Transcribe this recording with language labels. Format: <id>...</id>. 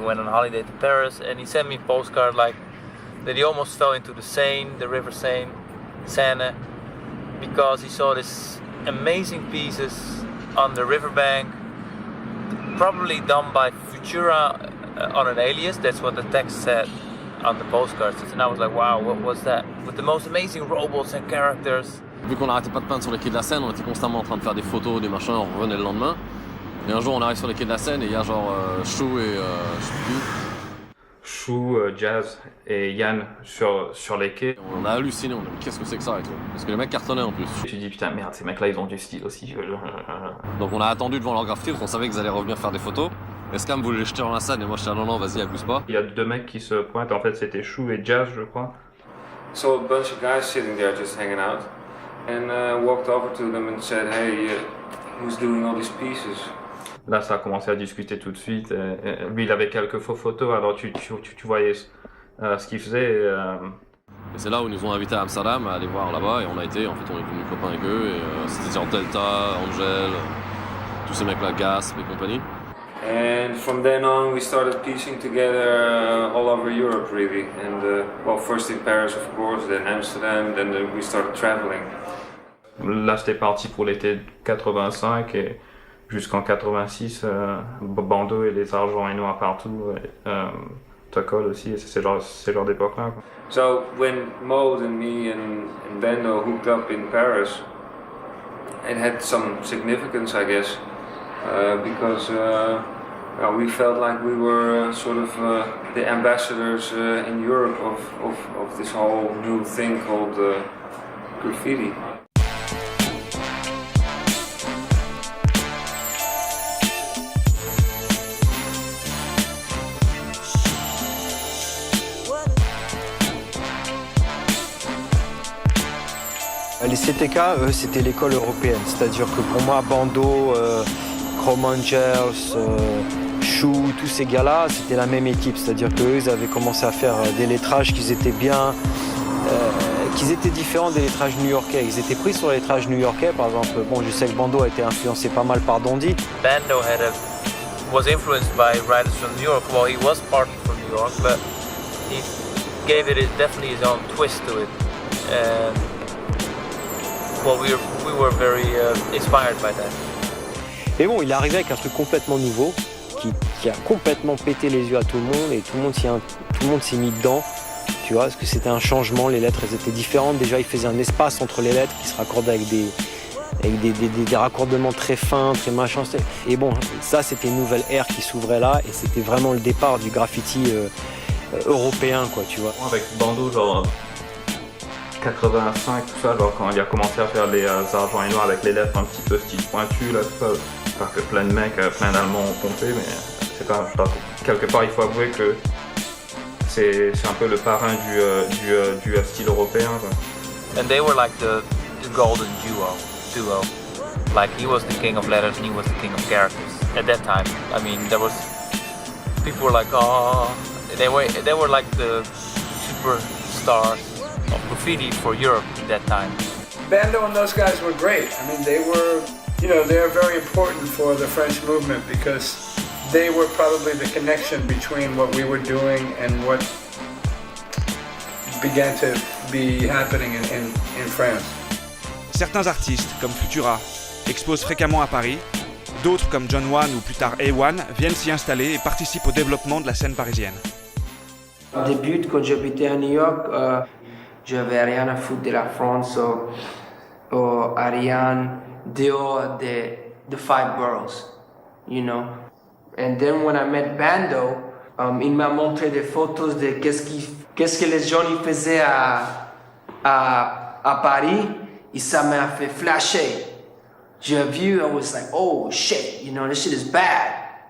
<en>He went on holiday to Paris, and he sent me a postcard like that he almost fell into the Seine, the River Seine, because he saw these amazing pieces on the riverbank, probably done by Futura on an alias. That's what the text said on the postcards. And I was like, wow, what was that? With the most amazing robots and characters.</en> <fr>Vu qu'on n'arrêtait pas de peindre sur les quais de la Seine, on était constamment en train de faire des photos, des machins, on revenait le lendemain. Et un jour, on arrive sur les quais de la Seine et il y a genre Chou et je sais plus. Chou, Jazz et Yann sur les quais. On a halluciné, on a dit qu'est-ce que c'est que ça et tout. Parce que les mecs cartonnaient en plus. Tu te dis putain merde, ces mecs-là ils ont du style aussi. Donc on a attendu devant leur graffiti parce qu'on savait qu'ils allaient revenir faire des photos. Et Scam voulait les jeter dans la scène et moi je disais non, vas-y, abuse pas. Il y a deux mecs qui se pointent, en fait c'était Chou et Jazz je crois.</fr> <en>So a bunch of guys sitting there just hanging out and walked over to them and said, hey, who's doing all these pieces?</en> <fr>Là, ça a commencé à discuter tout de suite. Et lui, il avait quelques faux photos, alors tu voyais ce qu'il faisait. Et c'est là où ils nous ont invités à Amsterdam à aller voir là-bas. Et on a été, en fait, on est devenus copains avec eux. Et c'était genre Delta, Angel, tous ces mecs-là, Gasp et compagnie.</fr> <en>And from then on, we started piecing together all over Europe, really. And well, first in Paris, of course, then Amsterdam, then we started traveling.</en> <fr>Là, c'était parti pour l'été 85 et jusqu'en 86, Bando et les Argents et Noirs partout, Tocol aussi, et c'est genre d'époque-là.</fr> <en>So when Mode and me and Bando hooked up in Paris, it had some significance, I guess, because we felt like we were sort of the ambassadors in Europe of this whole new thing called graffiti.</en> <fr>Les CTK, eux, c'était l'école européenne. C'est-à-dire que pour moi, Bando, Chrome Angels, Chou, tous ces gars-là, c'était la même équipe. C'est-à-dire qu'eux, ils avaient commencé à faire des lettrages qui étaient bien, qui étaient différents des lettrages new-yorkais. Ils étaient pris sur les lettrages new-yorkais, par exemple. Bon, je sais que Bando a été influencé pas mal par Dondi.</fr> <en>Bando was influenced by writers from New York. Well, he was partly from New York, but he gave it definitely his own twist to it. And well, we were very inspired by that.</en> <fr>Et bon, il est arrivé avec un truc complètement nouveau, qui a complètement pété les yeux à tout le monde, et tout le monde s'est mis dedans, tu vois, parce que c'était un changement, les lettres elles étaient différentes. Déjà, il faisait un espace entre les lettres qui se raccordaient avec des raccordements très fins, très machins. Et bon, ça, c'était une nouvelle ère qui s'ouvrait là, et c'était vraiment le départ du graffiti européen, quoi, tu vois. Avec Bando, genre 85, tout ça, genre quand il a commencé à faire les Argents et Noirs avec les lettres un petit peu style pointu, là, tout ça, parce que plein de mecs, plein d'Allemands ont pompé, mais c'est pas, quelque part il faut avouer que c'est un peu le parrain du style européen, quoi.</fr> <en>And they were like the golden duo. Like he was the king of letters and he was the king of characters at that time. I mean, people were like, oh, they were like the superstars of graffiti for Europe at that time. Bando and those guys were great. I mean, they're very important for the French movement because they were probably the connection between what we were doing and what began to be happening in France.</en> <fr>Certains artistes, comme Futura, exposent fréquemment à Paris. D'autres, comme John One ou plus tard A1, viennent s'y installer et participent au développement de la scène parisienne. Au début, quand j'habitais à New York, j'avais rien à foutre de la France ou rien dehors de</fr> <en>five boroughs, you know. And then when I met Bando,</en> <fr>il m'a montré des photos de qu'est-ce que les gens y faisaient à Paris, et ça m'a fait flasher. J'ai vu,</fr> <en>I was like, oh shit, you know, this shit is bad.</en>